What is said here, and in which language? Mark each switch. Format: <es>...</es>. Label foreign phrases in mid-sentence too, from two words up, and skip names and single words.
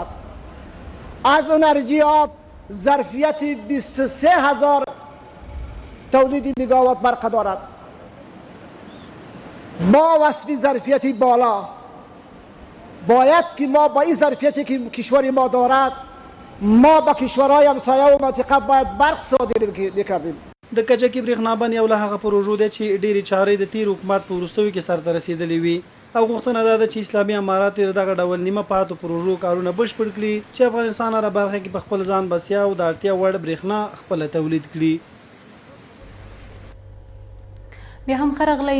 <fa>از انرژی آب ظرفیت 23,000 تولید میگاوات برق دارد. با وصف ظرفیتی بالا باید که ما با این ظرفیتی که کشور ما دارد ما با کشورهای همسایه و منطقه باید برق صادر بکردیم.</fa> <ps>د کجکي برېښنا بند یو له هغه پروژو دی چې ډېرې چارې د تیر حکومت په وروستیو کې سرته رسېدلې وي او غوښتنه دا ده چې اسلامي امارات یې دغه ډول نیمه پاتو پروژو کارونه بشپړ کړي چې افغانستان هره برخه کې په خپل ځان بسیا او د اړتیا وړ برېښنا خپله تولید کړي. بیا هم ښه راغلی.</ps>